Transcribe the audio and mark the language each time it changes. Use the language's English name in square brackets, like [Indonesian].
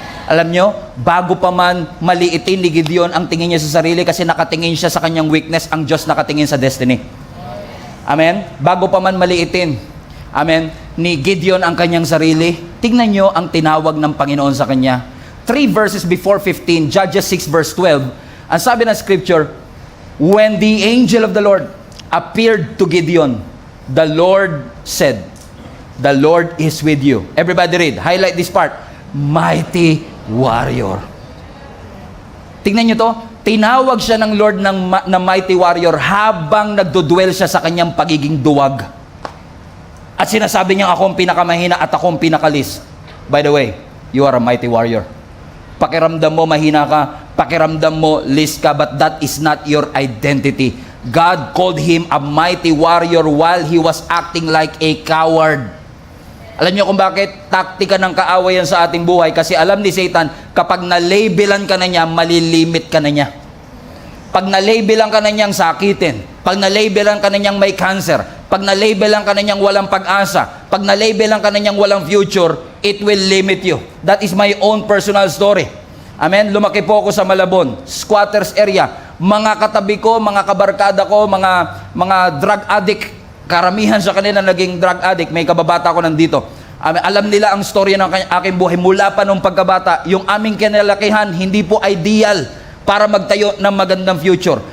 [Filipino] Alam nyo, bago pa man maliitin ni Gideon ang tingin niya sa sarili kasi nakatingin siya sa kanyang weakness, ang Diyos nakatingin sa destiny. Amen? Bago pa man maliitin, amen, ni Gideon ang kanyang sarili, tingnan nyo ang tinawag ng Panginoon sa kanya. [English] 3 verses before 15, Judges 6 verse 12, [Filipino] ang sabi ng scripture, [English] when the angel of the Lord appeared to Gideon, the Lord said, the Lord is with you. Everybody read, highlight this part, mighty warrior. [Filipino] Tingnan nyo to, tinawag siya ng Lord na mighty warrior habang nagdudwell siya sa kanyang pagiging duwag. At sinasabi niya, ako ang pinakamahina at ako ang pinakalis. [English] By the way, you are a mighty warrior. [Filipino] Pakiramdam mo mahina ka, pakiramdam mo list ka, [English] but that is not your identity. God called him a mighty warrior while he was acting like a coward. [Filipino] Alam niyo kung bakit? Taktika ng kaawayan sa ating buhay kasi alam ni Satan, kapag na-labelan ka na niya, malilimit ka na niya. Pag na-labelan ka na niyang sakitin, pag na-labelan ka na niyang may cancer, pag na-labelan ka na niyang walang pag-asa, pag na-labelan ka na niyang walang future, [English] it will limit you. That is my own personal story. [Filipino] Amen? Lumaki po ako sa Malabon, squatters area. Mga katabi ko, mga kabarkada ko, mga drug addict, karamihan sa kanila naging drug addict. May kababata ko nandito. Alam nila ang storya ng aking buhay mula pa nung pagkabata. Yung aming kinalakihan, hindi po ideal para magtayo ng magandang future.